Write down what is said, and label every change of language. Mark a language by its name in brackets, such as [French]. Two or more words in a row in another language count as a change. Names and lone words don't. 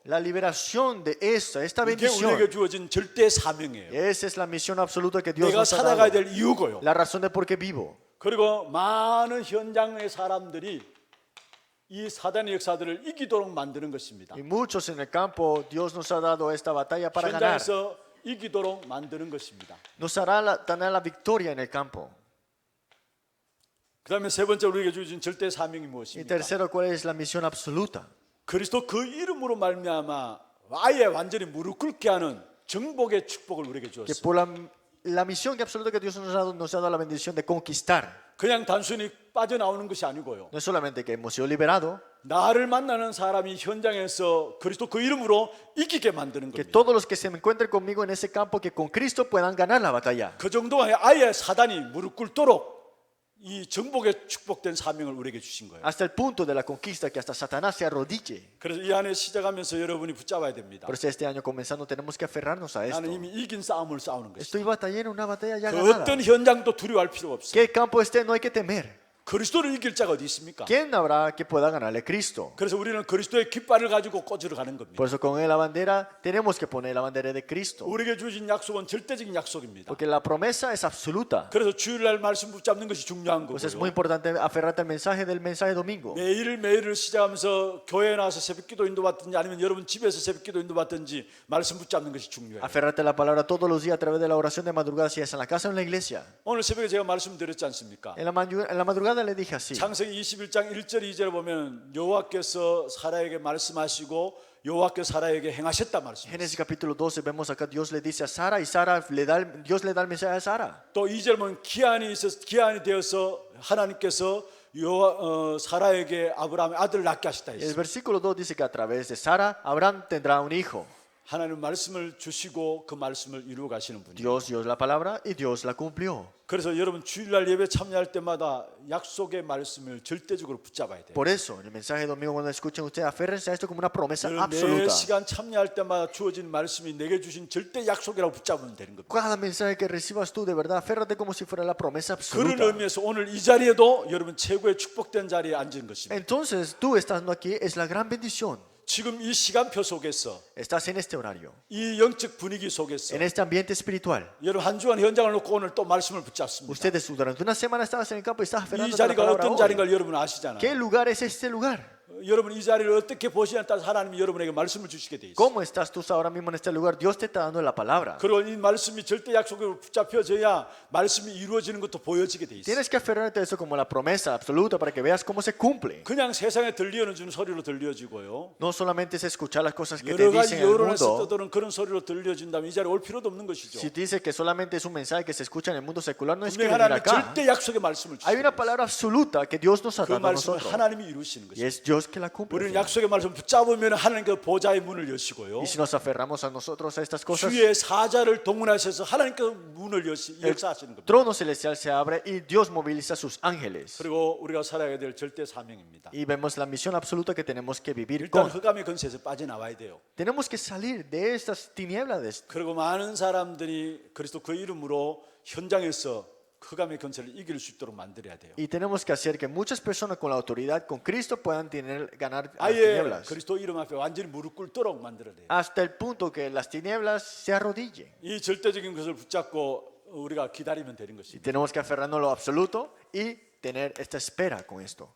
[Spanish] La liberación de esta [Korean] 이게 [Spanish] bendición. [Korean] 우리에게 주어진 절대 사명이에요. [Spanish] Esa es la misión absoluta que Dios [Korean] 내가 [Spanish] nos ha [Korean] 살아가야 [Spanish] dado. [Korean] 될 이유고요. [Spanish] La razón de por qué vivo. [Korean] 그리고 많은 현장의 사람들이 이 사단의 역사들을 이기도록 만드는 것입니다. [Spanish] Y muchos en el campo, Dios nos ha dado esta batalla para ganar. [Korean] 현장에서 이기도록 만드는 것입니다. [Spanish] Nos hará tener la victoria en el campo. [Korean] 그 다음에 세 번째 우리에게 주어진 절대 사명이 [Spanish] Y [Korean] 무엇입니까? [Spanish] tercero, ¿cuál es la misión absoluta? [Korean] 그리스도 그 이름으로 말미암아 아예 완전히 무릎 꿇게 하는 정복의 축복을 우리에게 [Spanish] Que [Korean] 주었습니다. [Spanish] por la misión que absoluta que Dios nos ha dado la bendición de conquistar. [Korean] 그냥 단순히 빠져나오는 것이 아니고요. [Spanish] No es solamente que hemos sido liberados, [Korean] 나를 만나는 사람이 현장에서 그리스도 그 이름으로 이기게 만드는 [Spanish] que [Korean] 겁니다. [Spanish] todos los que se encuentren conmigo en ese campo, que con Cristo puedan ganar la batalla. [Korean] 그 정도가 아예 사단이 무릎 꿇도록 이 정복의 축복된 사명을 우리에게 주신 거예요. [Spanish] Hasta el punto de la conquista que hasta Satanás se arrodille. [Korean] 그래서 이 안에 시작하면서 여러분이 붙잡아야 됩니다. [Spanish] Por eso este año comenzando tenemos que aferrarnos a esto. [Korean] 나는 이미 이긴 싸움을 싸우는 것이다. [Spanish] Estoy batallando una batalla ya [Korean] 그 [Spanish] ganada. [Korean] 어떤 현장도 두려워할 필요가 없어요. [Spanish] ¿Qué campo esté? No hay que temer. [Korean] 그리스도를 이길 자가 어디 있습니까? [Spanish] ¿Quién habrá que pueda ganarle a Cristo? [Korean] 그래서 우리는 그리스도의 깃발을 가지고 꽂으러 가는 겁니다. [Spanish] Por eso con la bandera tenemos que poner la bandera de Cristo. [Korean] 우리에게 주신 약속은 절대적인 약속입니다. [Spanish] Porque la promesa es absoluta. [Korean] 그래서 주일날 말씀 붙잡는 것이 중요한 [Spanish] Pues es muy [Korean] 거고요. [Spanish] importante aferrarte al mensaje domingo. [Korean] 매일을 시작하면서 교회에 나와서 새벽기도 인도받든지 아니면 여러분 집에서 새벽기도 인도받든지 말씀 붙잡는 것이 중요해요. [Spanish] Aferrarte a la palabra todos los días a través de la oración de madrugada, si es en la casa o en la iglesia. [Korean] 오늘 새벽에 제가 말씀드렸지 않습니까? [Spanish] En la madrugada le dije así. [Korean] 창세기 21장 1절 2절에 보면 여호와께서 사라에게 말씀하시고 여호와께서 사라에게 행하셨다 말씀입니다. [Spanish] Génesis capítulo 12 vemos acá Dios le dice a Sara y Dios le da el mensaje a Sara. [Korean] 또 2절 보면 기한이 되어서 하나님께서 사라에게 아브라함의 아들을 낳게 하셨다 [Spanish] El [Korean] 했어요. [Spanish] versículo 2 dice que a través de Sara Abraham tendrá un hijo. [Korean] 하나님 말씀을 주시고 그 말씀을 이루어 가시는 분이에요. [Spanish] Dios dio la palabra y Dios la cumplió. [Korean] 그래서 여러분 주일날 예배 참여할 때마다 약속의 말씀을 절대적으로 붙잡아야 돼요. [Spanish] Por eso, en el mensaje de domingo cuando escuchen ustedes, aférrense a esto como una promesa [Korean] 매 [Spanish] absoluta. [Korean] 시간 참여할 때마다 주어진 말씀이 내게 주신 절대 약속이라고 붙잡으면 되는 겁니다. [Spanish] Cada mensaje que recibas tú, de verdad, aférrate como si fuera la promesa [Korean] 그런 [Spanish] absoluta. [Korean] 의미에서 오늘 이 자리에도 여러분 최고의 축복된 자리에 앉은 것입니다. [Spanish] Entonces, tú estando aquí es la gran bendición. [Korean] 지금 이 시간표 속에서 [Spanish] estás en este horario, [Korean] 이 영적 분위기 속에서 [Spanish] en este ambiente espiritual. [Korean] 여러분 한 주간 현장을 놓고 오늘 또 말씀을 붙잡습니다. [Spanish] Ustedes durante una semana estabas en el campo y estabas [Korean] 이 [Spanish] aferrándote a la [Korean] 자리가 [Spanish] palabra [Korean] 어떤 [Spanish] hoy. [Korean] 자리인가를 여러분 아시잖아요. [Spanish] ¿Qué lugar es este lugar? [Korean] 여러분 이 자리를 어떻게 보시냐에 따라서 하나님이 여러분에게 말씀을 주시게 돼 있어요. [Spanish] ¿Cómo estás tú ahora mismo en este lugar? Dios te está dando la palabra. [Korean] 그리고 이 말씀이 절대 약속으로 붙잡혀져야 말씀이 이루어지는 것도 보여지게 돼 있어요. [Spanish] Tienes que aferrarte a eso como la promesa absoluta para que veas cómo se cumple. [Korean] 그냥 세상에 들려주는 소리로 들려지고요. [Spanish] No solamente es escuchar las cosas que te [Korean] 여러 [Spanish] dicen [Korean] 가지 [Spanish] en el [Korean] 여론에서 [Spanish] mundo. [Korean] 떠도는 그런 소리로 들려준다면 이 자리에 올 필요도 없는 것이죠. [Spanish] Si dice que solamente es un mensaje que se escucha en el mundo secular, no es que [Korean] 분명히 [Spanish] venir [Korean] 하나님은 [Spanish] acá. [Korean] 절대 약속의 말씀을 [Spanish] Hay [Korean] 주시고 [Spanish] una palabra absoluta que Dios nos ha [Korean] 그 [Spanish] dado a [Korean] 말씀을 [Spanish] nosotros. [Korean] 하나님이 이루시는 [Spanish] Y [Korean] 것이죠. [Spanish] es Dios que la cumple. [Korean] 우리는 약속의 말씀을 붙잡으면 하나님께서 보좌의 문을 여시고요. [Spanish] Y si nos aferramos a nosotros a estas cosas, [Korean] 주의 사자를 동원하셔서 하나님께서 문을 역사하시는 겁니다. [Spanish] trono celestial se abre y Dios moviliza a sus ángeles. [Korean] 그리고 우리가 살아야 될 절대 사명입니다. [Spanish] Y vemos la misión absoluta que tenemos que vivir [Korean] 일단 [Spanish] con. [Korean] 흑암의 근세에서 빠져나와야 돼요. [Spanish] Tenemos que salir de estas tinieblas. [Korean] 그리고 많은 사람들이 그리스도 그 이름으로 현장에서 흑암의 근세를 이길 수 있도록 만들어야 돼요. [Spanish] Y tenemos que hacer que muchas personas con la autoridad, con Cristo, puedan ganar las [Korean] 아예 [Spanish] tinieblas. [Korean] 그리스도 이름 앞에 완전히 무릎 꿇도록 만들어야 돼요. [Spanish] Hasta el punto que las tinieblas se arrodillen. [Korean] 이 절대적인 것을 붙잡고 우리가 기다리면 되는 [Spanish] Y [Korean] 것입니다. [Spanish] tenemos que aferrarnos a lo absoluto y tener esta espera con esto.